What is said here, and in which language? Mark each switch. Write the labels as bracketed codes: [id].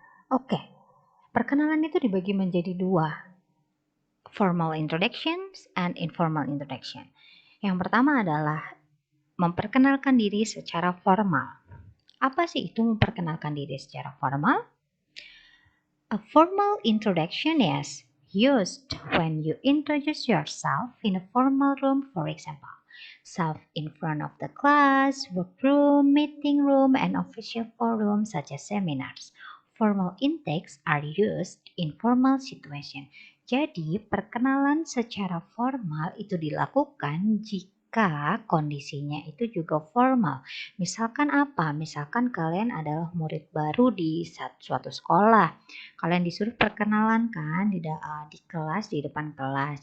[id] Oke, perkenalan itu dibagi menjadi dua, [en] formal introductions and informal introduction. [id] Yang pertama adalah memperkenalkan diri secara formal. Apa sih itu memperkenalkan diri secara formal? [en] A formal introduction is used when you introduce yourself in a formal room, for example, self in front of the class, workroom, meeting room, and official forum such as seminars. Formal intakes are used in formal situation. [id] Jadi, perkenalan secara formal itu dilakukan jika kondisinya itu juga formal. Misalkan apa? Misalkan kalian adalah murid baru di suatu sekolah. Kalian disuruh perkenalan kan di kelas, di depan kelas.